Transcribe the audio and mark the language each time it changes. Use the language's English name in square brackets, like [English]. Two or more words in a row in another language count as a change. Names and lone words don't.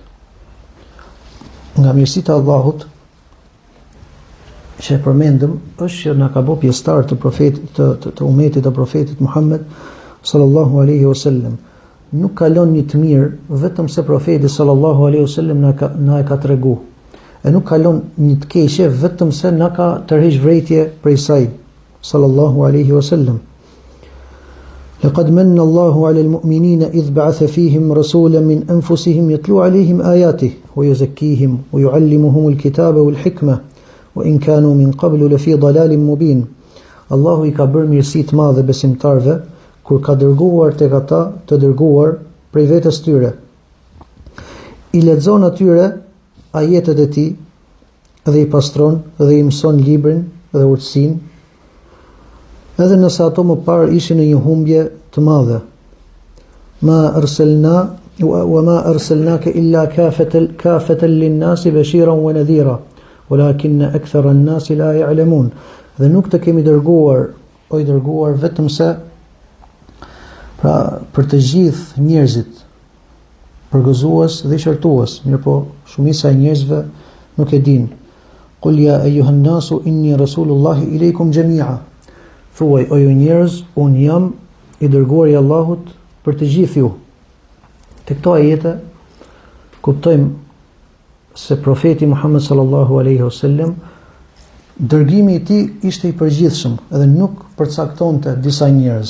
[Albanian] Nga mirësitë e Allahut që e përmendëm është që na ka bërë pjesëtar të profetit të umetit të profetit Muhammed [Arabic] صلى الله عليه وسلم. [Albanian] Nuk kalon një të mirë vetëm se profeti [Arabic] صلى الله عليه وسلم [Albanian] na e ka treguar. E nuk kalon një të keqe vetëm se na ka tërheq vërejtje prej saj [Arabic] صلى الله عليه وسلم. لقد من الله على المؤمنين إذ بعث فيهم رسولا من أنفسهم يتلو عليهم آياته ويزكيهم ويعلمهم الكتاب والحكمة وإن كانوا من قبل لفي ضلال مبين. [Albanian] Allahu I ka bërë mirësi të madhe besimtarve kur ka dërguar tek ata të dërguar prej vetes tyre. I lexon atyre ajetet e tij dhe I pastron dhe I mëson librin dhe urtësinë, edhe nëse ato më parë ishin në një humbje të madhe. [Arabic] ما أرسلناك إلا كافة للناس بشيرا ونذيرا ولكن أكثر الناس لا يعلمون. [Albanian] Dhe nuk të kemi dërguar, o I dërguar vetëm se pra për të gjithë njerëzit, përgëzues dhe shërtues, mirëpo shumica e njerëzve nuk e din. [Arabic] قل يا أيها الناس إني رسول الله إليكم جميعا. [Albanian] Thuaj, o ju njerëz, unë jam I dërguar I Allahut për të gjithë ju. Te këto ajete kuptojmë se profeti Muhammed [Arabic] صلى الله عليه وسلم [Albanian] dërgimi I tij ishte I përgjithshëm dhe nuk përcaktonte disa njerëz.